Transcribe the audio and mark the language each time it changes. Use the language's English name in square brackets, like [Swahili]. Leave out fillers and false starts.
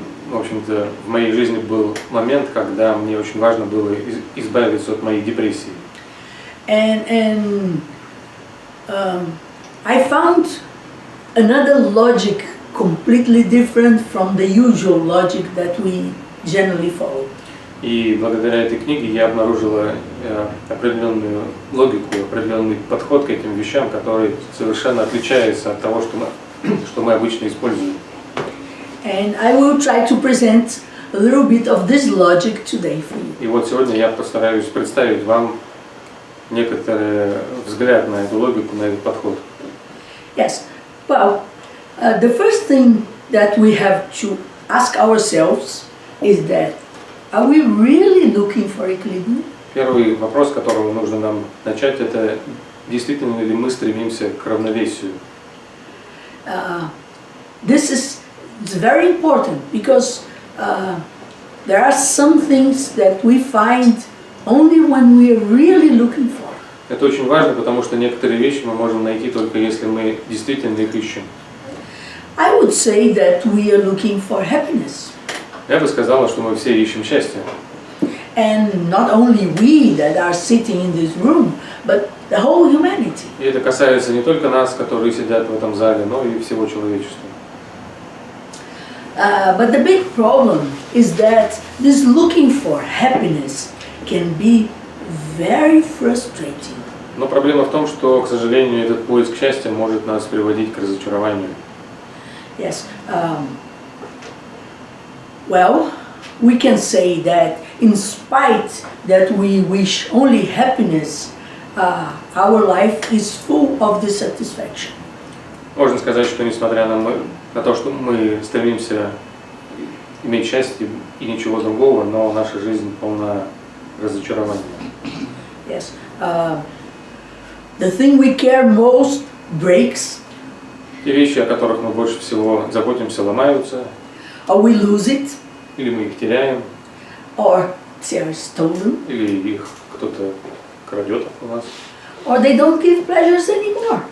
[Russian] в общем-то, в моей жизни был момент, когда мне очень важно было избавиться от моей депрессии. [English] And I found another logic completely different from the usual logic that we generally follow. [Russian] И благодаря этой книге я обнаружила определенную логику, определенный подход к этим вещам, который совершенно отличается от того, что мы обычно используем. [English] And I will try to present a little bit of this logic today for you. [Russian] И вот сегодня я постараюсь представить вам некоторый взгляд на эту логику, на этот подход. [English] Yes. Well, the first thing that we have to ask ourselves is that, are we really looking for equilibrium? [Russian] Первый вопрос, с которого нужно нам начать, это действительно ли мы стремимся к равновесию. [English] This is very important because there are some things that we find only when we are really looking for. [Russian] Это очень важно, потому что некоторые вещи мы можем найти только если мы действительно их ищем. [English] I would say that we are looking for happiness. [Russian] Я бы сказала, что мы все ищем счастье. [English] And not only we that are sitting in this room, but the whole humanity. [Russian] И это касается не только нас, которые сидят в этом зале, но и всего человечества. [English] But the big problem is that this looking for happiness can be very frustrating. [Russian] Но проблема в том, что, к сожалению, этот поиск счастья может нас приводить к разочарованию. [English] Yes. Well, we can say that in spite that we wish only happiness, our life is full of dissatisfaction. [Russian] Можно сказать, что несмотря на то, что мы стремимся иметь счастье и ничего другого, но наша жизнь полна разочарований. [English] Yes. The thing we care most breaks, [Russian] Те вещи, о которых мы больше всего заботимся, ломаются, [English] or we lose it, [Russian] или мы их теряем, [English] or they are stolen, [Russian] или их кто-то крадет у нас, [English] or they don't give pleasures anymore.